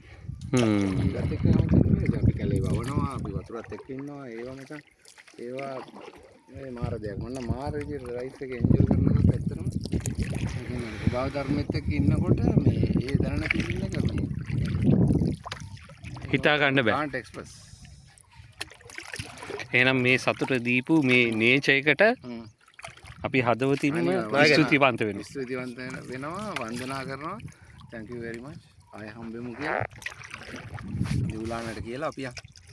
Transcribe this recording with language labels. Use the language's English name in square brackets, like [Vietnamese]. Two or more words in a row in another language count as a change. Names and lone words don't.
[Sinhala] ඒකත් එක්ක නවත්තන්නේ අපි කැලේ වවනවා, අපි වතුරත් එක්ක ඉන්නවා. ඒවා මචං ඒවා මේ මාර දෙයක්. මොන මාර විදිහට රයිස් එක එන්ජොයි කරනකොට ඇත්තටම ස්වභාව ධර්මෙත් එක්ක ඉන්නකොට මේ ඒ දැනන ෆීලිං එක මේ හිතා ගන්න බෑ. [English] can't express. [Sinhala] එහෙනම් මේ සතුට දීපු මේ නේචර් එකට අපි හදවතින්ම ස්තුතිවන්ත වෙනවා. ස්තුතිවන්ත වෙනවා, වන්දනා කරනවා. [English] thank you very much. [Sinhala] ආය හම්බෙමු කියලා. දිවුලානට කියලා අපි